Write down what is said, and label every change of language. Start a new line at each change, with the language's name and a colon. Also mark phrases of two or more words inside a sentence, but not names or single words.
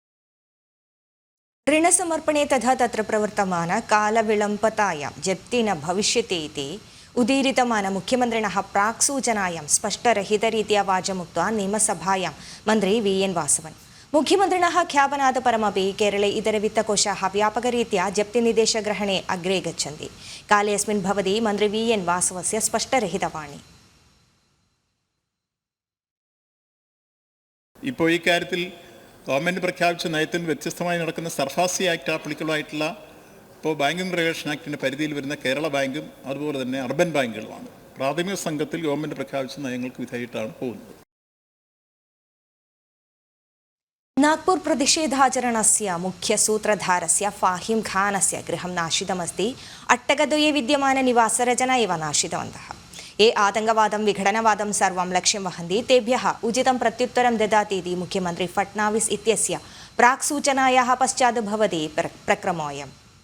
Sanskrit: ऋणसमर्पणे तथा तत्र प्रवर्तमान कालविलम्बतायां जप्ति न भविष्यति इति उदीरितमान मुख्यमन्त्रिणः प्राक्सूचनायां स्पष्टरहितरीत्या वाचमुक्त्वा नियमसभायां मन्त्री VN वासवन्। मुख्यमन्त्रिणः ख्यापनात् परमपि केरळे इतरवित्तकोशाः व्यापकरीत्या जप्तिनिर्देशग्रहणे अग्रे गच्छन्ति। काले अस्मिन् भवति मन्त्री VN वासवस्य स्पष्टरहितवाणी।
Malayalam: ഇപ്പോൾ ഈ കാര്യത്തിൽ ഗവൺമെൻറ് പ്രഖ്യാപിച്ച നയത്തിന് വ്യത്യസ്തമായി നടക്കുന്ന
English: SARFAESI Act applicable
Malayalam: ആയിട്ടുള്ള ഇപ്പോൾ
English: banking regulation
Malayalam: ആക്ടിൻ്റെ പരിധിയിൽ വരുന്ന കേരള ബാങ്കും അതുപോലെ തന്നെ അർബൻ ബാങ്കുകളുമാണ് പ്രാഥമിക സംഘത്തിൽ ഗവൺമെൻറ് പ്രഖ്യാപിച്ച നയങ്ങൾക്ക് വിധേയമായിട്ടാണ് പോകുന്നത്.
Sanskrit: नागपुर प्रतिषेधाचरणस्य मुख्यसूत्रधारस्य फाहिम खानस्य गृहं नाशितमस्ति। अट्टकद्वये विद्यमान निवासरचना एव नाशितवन्तः। ये आतङ्कवादं विघटनवादं सर्वं लक्ष्यं वहन्ति तेभ्यः उचितं प्रत्युत्तरं ददाति इति मुख्यमन्त्री फडणवीस इत्यस्य प्राक्सूचनायाः पश्चात् भवति प्रक्रमोऽयम्।